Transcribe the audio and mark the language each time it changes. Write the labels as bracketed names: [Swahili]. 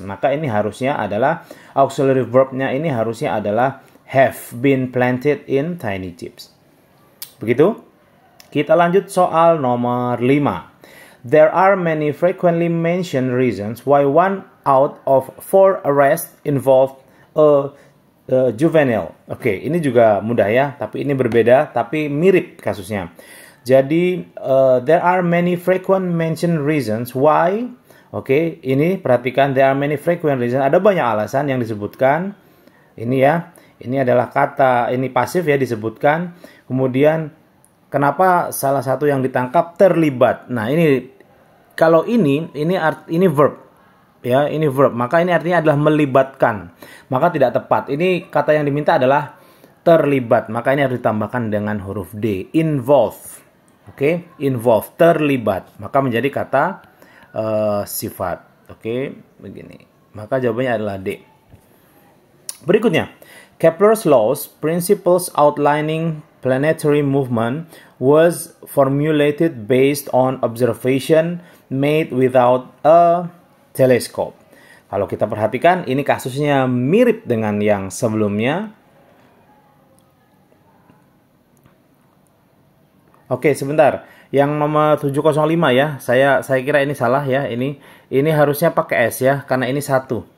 [Indonesian] Maka ini harusnya adalah auxiliary verb-nya ini harusnya adalah [English] have been planted in tiny chips. [Indonesian] Begitu? Kita lanjut soal nomor 5. [English] There are many frequently mentioned reasons why 1 out of 4 arrests involve a juvenile. [Indonesian] Oke, ini juga mudah ya, tapi ini berbeda, tapi mirip kasusnya. Jadi, [English] there are many frequent mentioned reasons why. Oke, [Indonesian] ini perhatikan, [English] there are many frequent reasons. [Indonesian] Ada banyak alasan yang disebutkan. Ini ya, ini adalah kata, ini pasif ya disebutkan. Kemudian, kenapa salah satu yang ditangkap terlibat? Nah, ini kalau ini verb. Ya, ini verb. Maka ini artinya adalah melibatkan. Maka tidak tepat. Ini kata yang diminta adalah terlibat. Maka ini harus ditambahkan dengan huruf D. Involve. Oke, involve, terlibat. Maka menjadi kata sifat. Oke, begini. Maka jawabannya adalah D. Berikutnya, [English] Kepler's laws, principles outlining planetary movement, was formulated based on observation made without a telescope. [Indonesian] Kalau kita perhatikan, ini kasusnya mirip dengan yang sebelumnya. Oke, sebentar. Yang nomor 705 ya. Saya kira ini salah ya. Ini harusnya pakai S ya, karena ini satu.